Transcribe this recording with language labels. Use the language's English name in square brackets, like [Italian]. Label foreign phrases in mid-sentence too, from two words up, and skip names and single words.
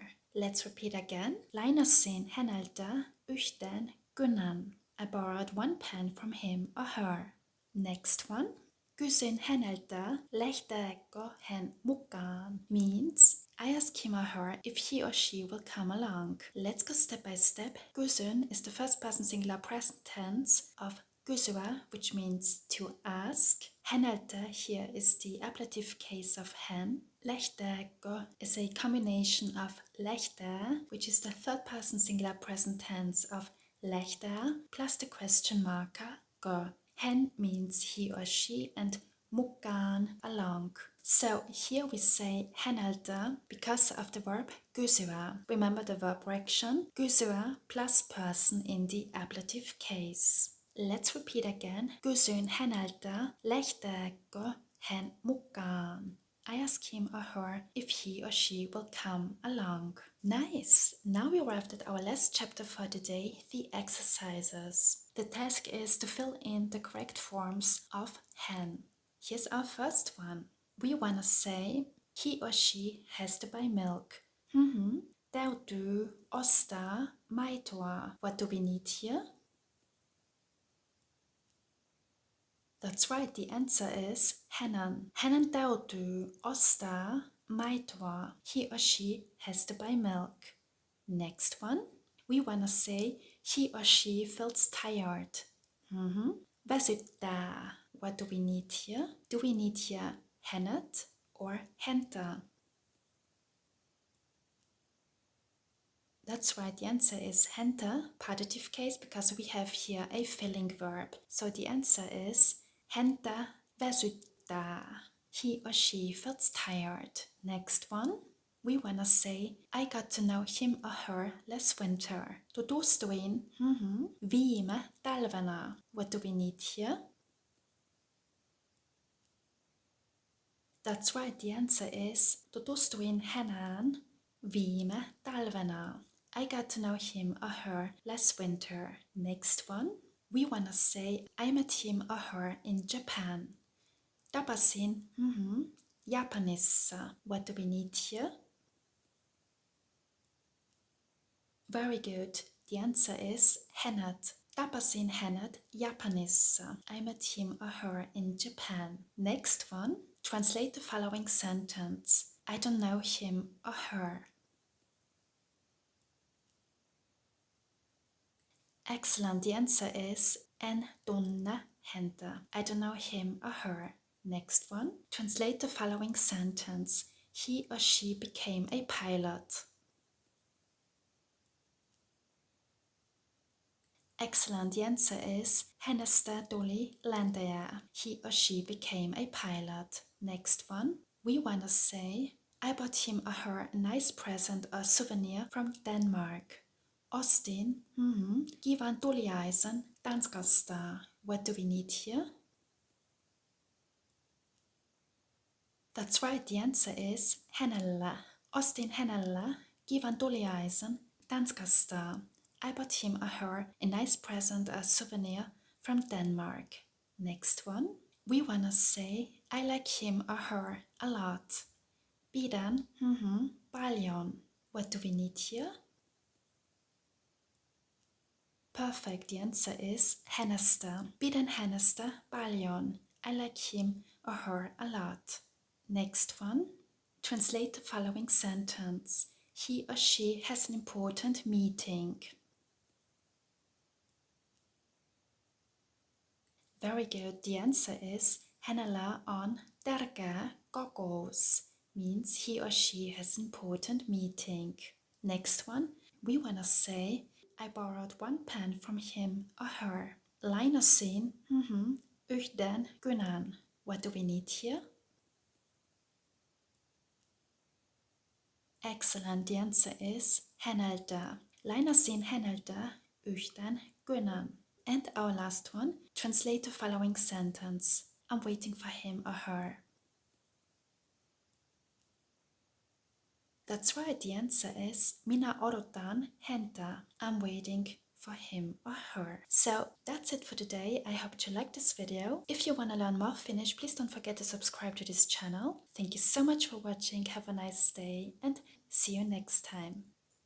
[English] Let's repeat again. [Finnish] Lainasin Häneltä yhden kynän. [English] I borrowed one pen from him or her. Next one. [Finnish] Kysyin häneltä, lähteekö hän mukaan [English] means I ask him or her if he or she will come along. Let's go step by step. Kysyn is the first person singular present tense of kysyä, which means to ask. Häneltä here is the ablative case of hän. Lähteekö is a combination of lähtee, which is the third person singular present tense of lähtee plus the question marker go. Hän means he or she and mukaan along. So here we say häneltä because of the verb kysyä. Remember the verb action kysyä plus person in the ablative case. Let's repeat again. [Finnish] Kysyin häneltä, lähteekö hän mukaan. [English] I ask him or her if he or she will come along. Nice! Now we arrived at our last chapter for today, the exercises. The task is to fill in the correct forms of hän. Here's our first one. We want to say, he or she has to buy milk. [Finnish] Täytyy ostaa maitoa. [English] What do we need here? That's right, the answer is Hänen. [Finnish] Hänen täytyy ostaa maitoa. [English] He or she has to buy milk. Next one. We want to say he or she feels tired. Väsyttää. What do we need here? Do we need here Hänet or Häntä? That's right, the answer is Häntä, partitive case, because we have here a filling verb. So the answer is [Finnish] Häntä väsyttää. [English] He or she feels tired. Next one. We wanna say, I got to know him or her last winter. [Finnish] Tutustuin viime talvena. [English] What do we need here? That's right, the answer is [Finnish] tutustuin häneen viime talvena. [English] I got to know him or her last winter. Next one. We wanna say, I met him or her in Japan. [Finnish] Tapasin Japanissa. [English] What do we need here? Very good. The answer is Hänet. [Finnish] Tapasin hänet Japanissa. [English] I met him or her in Japan. Next one. Translate the following sentence. I don't know him or her. Excellent. The answer is [Finnish] en tunne häntä. [English] I don't know him or her. Next one. Translate the following sentence. He or she became a pilot. Excellent. The answer is [Finnish] Hänestä tuli lentäjä. [English] He or she became a pilot. Next one. We wanna say I bought him or her a nice present or souvenir from Denmark. [Finnish] Ostin kivan tuliaisen Tanskasta. [English] What do we need here? That's right, the answer is Hänellä. [Finnish] Ostin Hänellä kivan tuliaisen Tanskasta. [English] I bought him or her a nice present or souvenir from Denmark. Next one. We wanna say I like him or her a lot. [Finnish] Pidän paljon. [English] What do we need here? Perfect, the answer is Hänestä. [Finnish] Pidän Hänestä paljon. [English] I like him or her a lot. Next one. Translate the following sentence. He or she has an important meeting. Very good. The answer is [Finnish] Hänellä on tärkeä kokous. [English] Means he or she has an important meeting. Next one. We wanna say I borrowed one pen from him or her. [Finnish] Lainasin yhden kynän. [English] What do we need here? Excellent. The answer is Häneltä. [Finnish] Lainasin Häneltä yhden kynän. [English] And our last one. Translate the following sentence. I'm waiting for him or her. That's right, the answer is [Finnish] minä odotan häntä. [English] I'm waiting for him or her. So that's it for today. I hope you liked this video. If you want to learn more Finnish, please don't forget to subscribe to this channel. Thank you so much for watching. Have a nice day and see you next time.